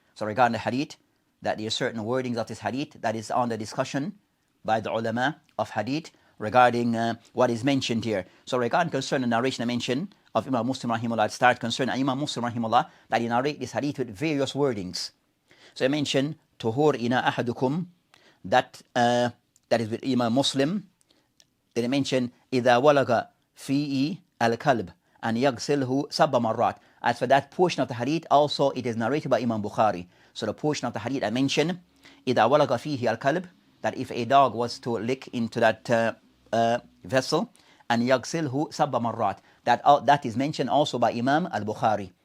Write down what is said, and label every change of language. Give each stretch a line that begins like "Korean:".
English: So regarding the hadith, that there are certain wordings of this hadith that is on the discussion by the ulama of hadith regarding what is mentioned here. So regarding concerning the narration I mentioned of Imam Muslim rahimahullah, start concerning Imam Muslim rahimahullah, that he narrate this hadith with various wordings. So I mentioned
Arabic: tuhur ina ahadukum,
English: that is with Imam Muslim. Then I mentioned
Arabic: إذا ولغ فيه الكلب أن يغسله سبع مرات.
English: As for that portion of the hadith, also it is narrated by Imam Bukhari. So the portion of the hadith I mentioned,
Arabic: إذا ولغ فيه الكلب,
English: that if a dog was to lick into that vessel, and
Arabic: يغسله سبع مرات,
English: that is mentioned also by Imam al-Bukhari.